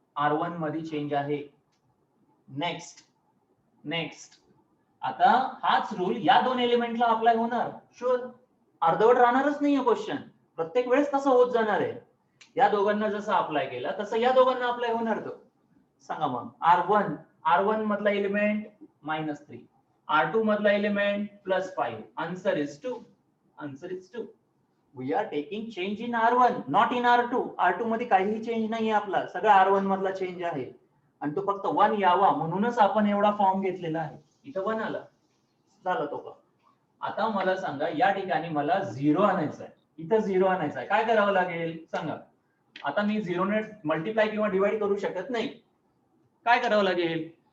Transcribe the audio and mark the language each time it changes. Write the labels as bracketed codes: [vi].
[mr] R1 मध्ये change आहे. Next आता हाच रूल या 2 एलिमेंटला अप्लाय होणार. शुअर, अर्धवट राहणारच नाहीये क्वेश्चन. प्रत्येक वेळेस तसं होत जाणार आहे. या दोघांना जसं अप्लाय केलं तसं या दोघांना अप्लाय होणार. तो सांगा मग. R1 मधला एलिमेंट -3, R2 मधला element +5. [en] Answer is 2. We are taking change in R1, not in R2. [mr] R2 मध्ये काहीही चेंज नाहीये आपला, सगळं R1 मधला चेंज आहे. आणि तो फक्त 1 यावा म्हणूनच आपण एवढा फॉर्म घेतलेला आहे. इथं 1 आला, झालं तो का. आता मला सांगा, या ठिकाणी मला 0 आणायचा आहे, इथं 0 आणायचा आहे. काय करावं लागेल सांगा? आता मी 0 ने मल्टिप्लाय किंवा डिवाइड करू शकत नाही. काय करावं लागेल?